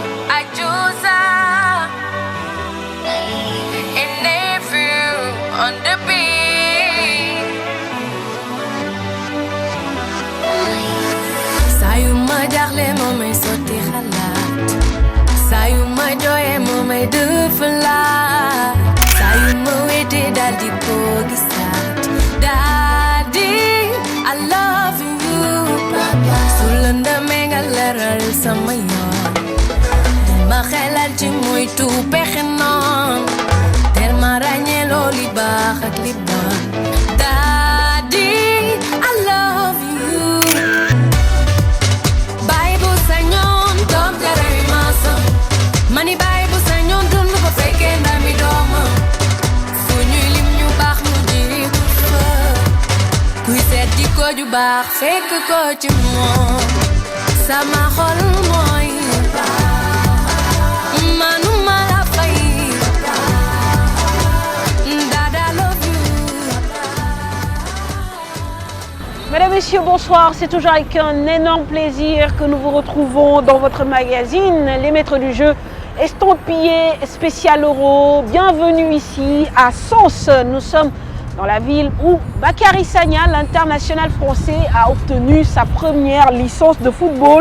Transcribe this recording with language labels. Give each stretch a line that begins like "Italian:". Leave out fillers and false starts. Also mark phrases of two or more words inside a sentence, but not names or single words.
English: Ajuza and nephew on the beat.
Wolof: Sayuma jaxle momay soti xalaat, sayuma joye momay defalaat, sayuma wete dal di ko gisaat.
English: Daddy, I love you.
Wolof: Sulanda menga leral sama yoon, ma xelal ci moy tu pexe noon, tel ma ràññee looli baax ak li bon.
English: Daddy, I love you.
Wolof: Bible sañoon doom jaray maasam, mani Bible sañoon dund ko fekkee ndami doomam. Fu ñuy lim ñu baax mu jiitu fa, kuy seet jikko ju baax fekk ko ci moom. Sama xol mooy manuma la fay.
English: Dada love you.
French: Mesdames, Messieurs, bonsoir. C'est toujours avec un énorme plaisir que nous vous retrouvons dans votre magazine Les Maîtres du Jeu, estampillé spécial Euro. Bienvenue ici à Sens. Nous sommes dans la ville où Bakary Sagna, l'international français, a obtenu sa première licence de football.